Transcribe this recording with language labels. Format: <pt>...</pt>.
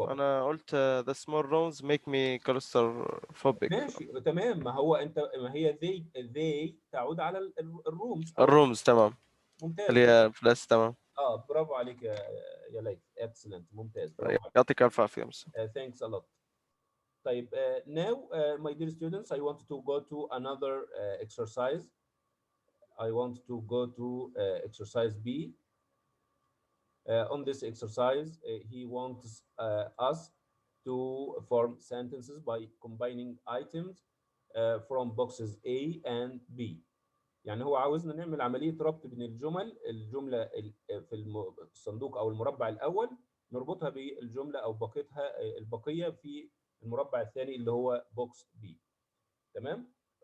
<ar>أنا قلت</ar> <en>the small rooms make me claustrophobic.</en> <ar>ماشي تمام. ما هو انت، ما هي they تعود على الرومز او الرومز تمام، ممتاز. اللي هي فلاس. تمام. برافو عليك يا ليث. اكسلنت. ممتاز. برافو عليك. يعطيك الف عافية مثلا.</ar> <en>Thanks a lot.</en> <ar>طيب</ar> <en>now my dear students, I want to go to another exercise. I want to go to exercise B. On this exercise, he wants us to form sentences by combining items from boxes A and B.</en> <ar>يعني هو عاوزنا نعمل عملية ربط بين الجملة في الصندوق أو المربع الأول، نربطها بالجملة أو بقيتها البقية في المربع الثاني اللي هو بوكس بي. تمام.</ar>